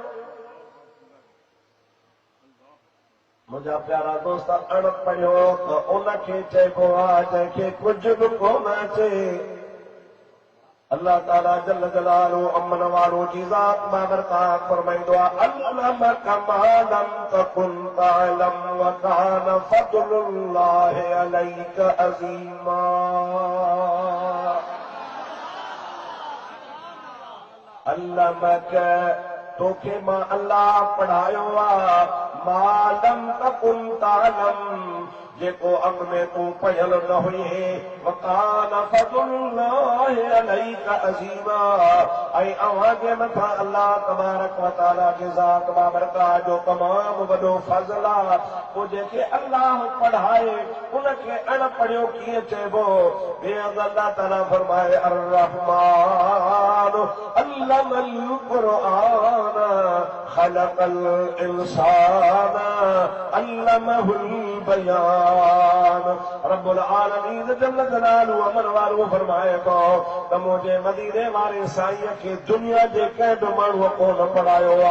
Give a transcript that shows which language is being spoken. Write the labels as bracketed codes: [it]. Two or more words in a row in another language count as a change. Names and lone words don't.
[sd] मुंहिंजा प्यारा दोस्त अणपढ़ियो त उनखे चइबो आहे जंहिंखे कुझु बि कोन अचे। अल्लाह ताला [ar] جل جلاله [sd] अमन वालो जी ज़ात बाबरकात फरमाइंदो [ar] علمك ما لم تكن تعلم وكان فضل الله عليك عظيما. [sd] अल्लमका तोखे मां अल्लाह पढ़ायो आ [ar] ما لم تكن تعلم [sd] जेको अॻ में तूं पढ़ियल न हुई [ar] وكان فضل الله عليك عظيما. [sd] ऐं अव्हां जे मथां अल्लाह [ar] تبارك وتعالى [sd] जे ज़ात बाबरकात जो तमामु वॾो फज़ल आहे। पोइ जेके अल्लाह पढ़ाए उनखे अणपढ़ियो कीअं चइबो? अल्लाह ताला फरमाए [ar] الرحمن علم القرآن خلق الإنسان علمه البيان. رب العالمين جل جلاله [sd] अमर वारो फरमाए थो त मुंहिंजे मदीने वारे साईं खे दुनिया जे कंहिं बि माण्हूअ कोन पढ़ायो आहे।